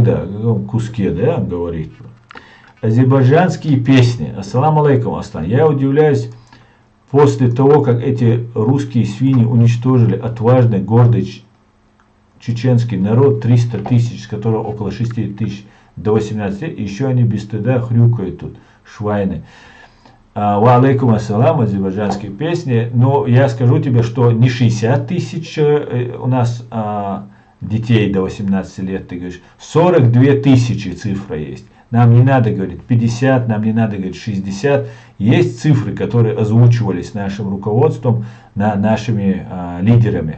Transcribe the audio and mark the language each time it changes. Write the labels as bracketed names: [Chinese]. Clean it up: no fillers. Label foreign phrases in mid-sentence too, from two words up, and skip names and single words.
[Russian] О каком куске, да, говорит. Азербайджанские песни. [Arabic] السلام عليكم, [Russian] Аслан. Я удивляюсь, после того, как эти русские свиньи уничтожили отважный, гордый чеченский народ, 300 тысяч, из которого около 60 тысяч до 18 лет, еще они без стыда хрюкают тут, швайны. [Arabic] وعليكم السلام, [Russian] азербайджанские песни. Но я скажу тебе, что не 60 тысяч у нас детей до 18 лет, ты говоришь, 42 тысячи цифра есть. Нам не надо говорить 50, нам не надо говорить 60. Есть цифры, которые озвучивались нашим руководством, нашими лидерами.